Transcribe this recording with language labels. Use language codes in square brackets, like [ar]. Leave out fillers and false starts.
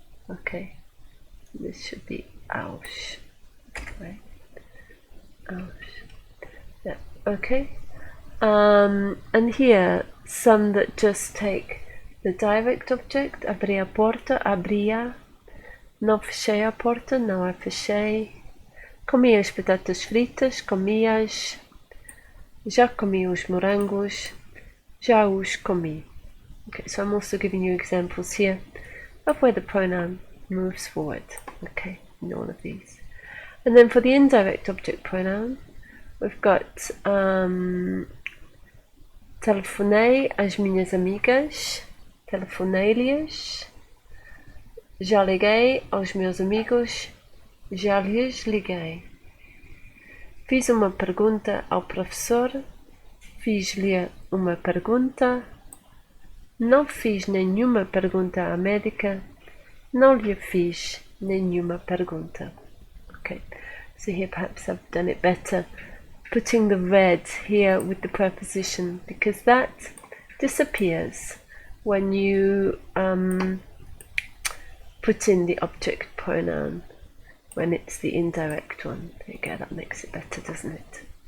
[en] Okay, this should be aos. Right. Yeah, okay. And here some that just take the direct object. [pt] Abri a porta, abria. Não fechei a porta, não a fechei. Comi as batatas fritas, comi-as. Já comi os morangos, já os comi. [en] Okay, so I'm also giving you examples here of where the pronoun moves forward. Okay, in all of these. And then for the indirect object pronoun, we've got [pt] telefonei às minhas amigas, telefonei-lhes, já liguei aos meus amigos, já lhes liguei. Fiz uma pergunta ao professor, fiz-lhe uma pergunta, não fiz nenhuma pergunta à médica, não lhe fiz nenhuma pergunta. [en] Okay, so here perhaps I've done it better, putting the red here with the preposition, because that disappears when you put in the object pronoun. When it's the indirect one. There you go, that makes it better, doesn't it?